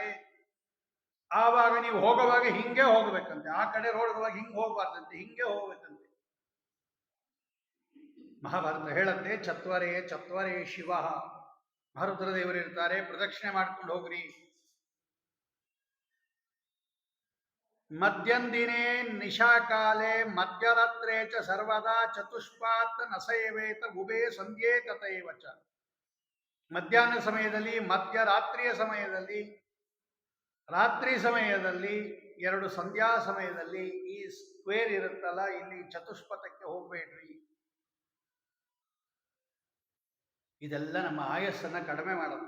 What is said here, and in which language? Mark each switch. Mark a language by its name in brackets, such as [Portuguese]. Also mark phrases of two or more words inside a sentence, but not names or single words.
[Kannada] ಆವಾಗ ನೀವು ಹೋಗುವಾಗ ಹಿಂಗೆ ಹೋಗ್ಬೇಕಂತೆ, ಆ ಕಡೆ ಹೋಗುವಾಗ ಹಿಂಗೆ ಹೋಗ್ಬಾರ್ದಂತೆ, ಹಿಂಗೆ ಹೋಗ್ಬೇಕಂತೆ. ಮಹಾಭಾರತ ಹೇಳತ್ತೆ, [Sanskrit] ಚತ್ವರೇ ಚತ್ವರೇ ಶಿವ, [Kannada] ಮಹಾರುದ್ರದೇವರು ಇರ್ತಾರೆ, ಪ್ರದಕ್ಷಿಣೆ ಮಾಡ್ಕೊಂಡು ಹೋಗ್ರಿ. [Sanskrit] ಮಧ್ಯಂದಿನೇ ನಿಶಾಕಾಲೆ ಮಧ್ಯರಾತ್ರೇ ಚ ಸರ್ವದಾ ಚತುಷ್ಪಾತ್ ನಸೇವೇತ ಉಭೇ ಸಂಧ್ಯೆ ತಥೈವ ಚ. [Kannada] ಮಧ್ಯಾಹ್ನ ಸಮಯದಲ್ಲಿ, ಮಧ್ಯರಾತ್ರಿಯ ಸಮಯದಲ್ಲಿ, ರಾತ್ರಿ ಸಮಯದಲ್ಲಿ, 2 ಸಂಧ್ಯಾ ಸಮಯದಲ್ಲಿ ಈ ಸ್ಕ್ವೇರ್ ಇರುತ್ತಲ್ಲ, ಇಲ್ಲಿ ಚತುಷ್ಪಥಕ್ಕೆ ಹೋಗ್ಬೇಡ್ರಿ. ಇದೆಲ್ಲ ನಮ್ಮ ಆಯಸ್ಸನ್ನ ಕಡಿಮೆ ಮಾಡುತ್ತೆ.